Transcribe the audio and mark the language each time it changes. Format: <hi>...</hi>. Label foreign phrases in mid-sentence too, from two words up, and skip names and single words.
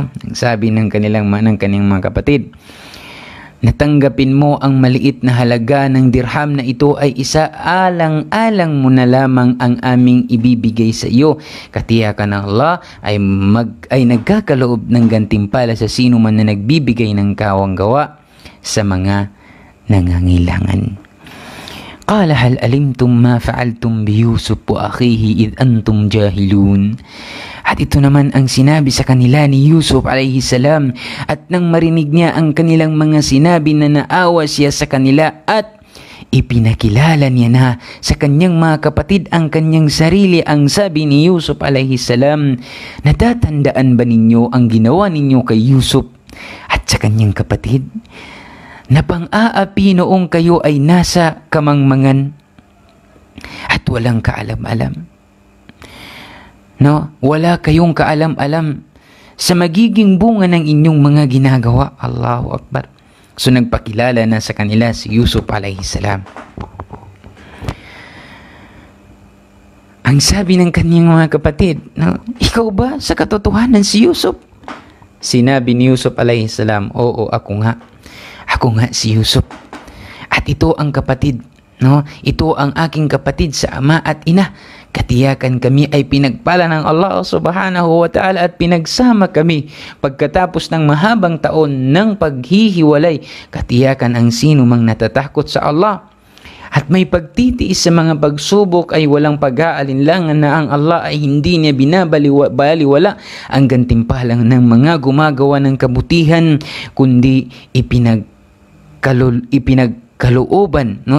<tl>Ang sabi ng kanilang mga kapatid, natanggapin mo ang maliit na halaga ng dirham na ito ay isaalang-alang mo na lamang ang aming ibibigay sa iyo. Katiyakan ng Allah ay nagkakaloob ng gantimpala sa sino man na nagbibigay ng kawanggawa sa mga nangangailangan.</tl> <ar>قال هل علمتم ما فعلتم بيوسف وأخيه إذ أنتم جاهلون.</ar> <tl>At ito naman ang sinabi sa kanila ni Yusuf</tl> <ar>عليه السلام,</ar> <tl>at nang marinig niya ang kanilang mga sinabi na naawa siya sa kanila, at ipinakilala niya na sa kanyang mga kapatid ang kanyang sarili. Ang sabi ni Yusuf</tl> <ar>عليه السلام,</ar> <tl>natatandaan ba ninyo ang ginawa ninyo kay Yusuf at sa kanyang kapatid, na pang-aapi noong kayo ay nasa kamangmangan at walang kaalam-alam? No, wala kayong kaalam-alam sa magiging bunga ng inyong mga ginagawa.</tl> <ar>الله أكبر.</ar> <tl>So nagpakilala na sa kanila si Yusuf</tl> <ar>عليه السلام.</ar> <tl>Ang sabi ng kanyang mga kapatid, no, ikaw ba sa katotohanan si Yusuf? Sinabi ni Yusuf</tl> <ar>عليه السلام,</ar> <tl>oo, ako nga. Ako nga si Yusuf. At ito ang kapatid, no? Ito ang aking kapatid sa ama at ina. Katiyakan kami ay pinagpala ng Allah</tl> <ar>سبحانه وتعالى</ar> <tl>at pinagsama kami pagkatapos ng mahabang taon ng paghihiwalay. Katiyakan ang sino mang natatakot sa Allah at may pagtitiis sa mga pagsubok ay walang pag-aalinlangan na ang Allah ay hindi niya binabaliwala ang gantimpalang ng mga gumagawa ng kabutihan, kundi ipinagkalooban, no?</tl>